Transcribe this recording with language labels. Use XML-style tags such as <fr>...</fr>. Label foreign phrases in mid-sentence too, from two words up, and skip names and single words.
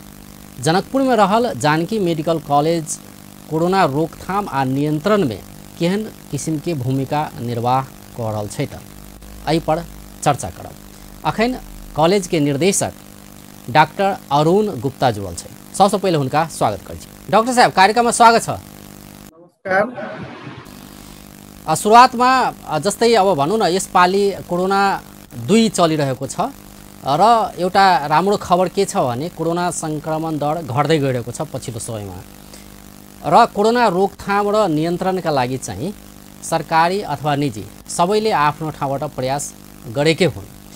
<mai>जनकपुर में रहल जानकी मेडिकल कॉलेज कोरोना रोकथाम आ नियंत्रण में केहन किस्म के भूमिका निर्वाह कऽ रहल छै तऽ एहि पर चर्चा करब। अखन कॉलेज के निर्देशक डॉक्टर अरुण गुप्ता जुड़ल छै, सबसे पहले हुनका स्वागत करै छी। डॉक्टर साहब, कार्यक्रम में स्वागत छ। नमस्कार।</mai> <ne>शुरुआत में जस्तै अब भनौँ न यसपालि कोरोना 2 चलिरहेको छ र एउटा राम्रो खबर के छ भने कोरोना संक्रमण दर घट्दै गइरहेको छ पछिल्लो समयमा र कोरोना रोकथाम र नियन्त्रणका लागि चाहिँ सरकारी अथवा निजी सबैले आफ्नो ठाउँबाट प्रयास गरेकै हुन्।</ne>